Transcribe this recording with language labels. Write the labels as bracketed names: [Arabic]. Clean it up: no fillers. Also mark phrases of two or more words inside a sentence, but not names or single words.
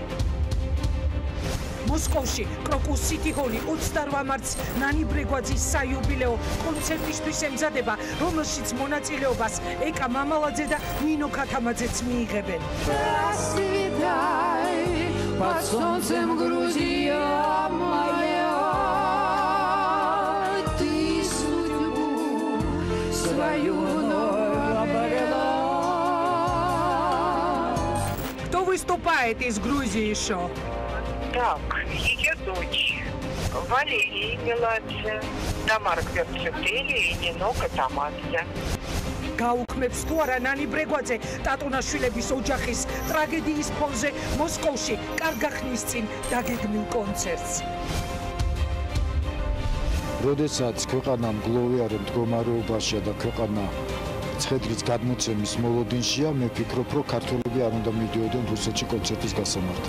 [Georgian] მოსკოვში კროკუს სიტი ჰოლი 28 მარტს ნანი ბრეგვაძის საიუბილეო კონცერტისთვის ემზადება, რომელშიც მონაწილეობას ეკა მამალაძე და ნინო ქათამაძეც მიიღებენ. [Russian] Под солнцем Грузия моя, ты судьбу свою вновь обрела. Кто выступает из Грузии еще? Так, ее дочь Валерия Меладзе, Тамара Кверцетели и Нино Катамадзе. [Georgian] გაუქმებს თუ არა ნანი ბრეგვაძე ტატუნაშვილების ოჯახის ტრაგედიის ფონზე მოსკოვში კარგახნის წინ დაგეგმილ კონცერტს. როდესაც ქვეყანა მგლოვიარე მდგომარეობაშია და ქვეყანა ცხედრის გადმოცემის მოლოდინშია, მე ვფიქრობ, რომ ქართველები არ უნდა მიდიოდნენ რუსეთში კონცერტის გასამართად.